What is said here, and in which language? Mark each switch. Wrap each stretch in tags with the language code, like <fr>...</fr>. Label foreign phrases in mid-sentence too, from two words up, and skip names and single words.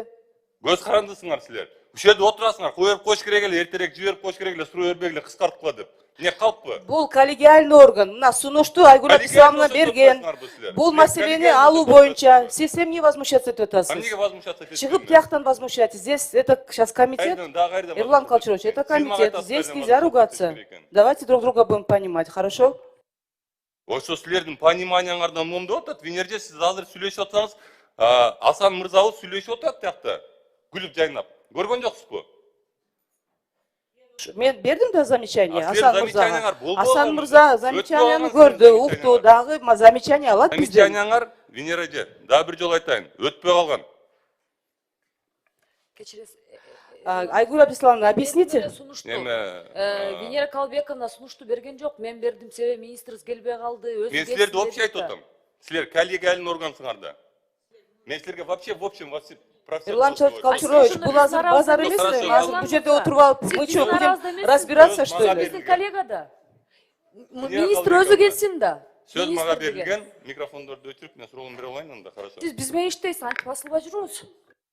<ky>Көз карандысыңар силер. Ушул жерде отурасыңар, коюп коюш керек эле, эртерээк жиберип коюш керек эле, суроо бербегиле, кыскарткыла деп. Не калппы? Бул</ky> <ru>коллегиальный орган.</ru> <ky>Мына сунушту Айгүл Абдисламовна берген. Бул маселени алуу боюнча сиз эмне возмущаться этип атасыз? Эмнеге возмущаться этесиз? Чыгып тияктан возмущаться.</ky> <ru>Здесь это сейчас комитет. Эрлан Качырович, это комитет. Здесь нельзя ругаться. Давайте друг друга будем понимать, хорошо?</ru> <ky>Ошо силердин пониманияңардан момду атат. Венерде сиз азыр сүйлөшүп атсаңыз, Асан мырзабыз сүйлөшүп атат тиякта. Күлүп жайнап. Көргөн жоксузбу? Мен бердим да замечание Асан мырзага. Асан Асан мырза замечанияны көрдү, укту, дагы замечание алат бизден. Замечанияңар, Венера эже, дагы бир жолу айтайын, өтпөй калган. Кечиресиз.</ky> <ru>Айгүл Абдисламовна, объясните.</ru> <ky>Венера Калбековна сунушту берген жок. Мен бердим, себеби министрибиз келбей калды. Мен силерди вообще айтып атам. Силер</ky> <ru>коллегиальный органсыңар.</ru> <ky>Мен силерге</ky> <ru>вообще в общем</ru> <ky>Эрлан Качырович, бул азыр базар эмес да. Азыр бул жерде отуруп алып,</ky> <ru>мы что, будем разбираться, что ли?</ru> <ky>Биздин коллега да. Министр өзү келсин да. Сөз мага берилген, микрофондорду өчүрүп, мен суроолорду бере алайын анда, хорошо. Сиз биз менен иштейсиз, антип басылбай жүрүңүз.</ky>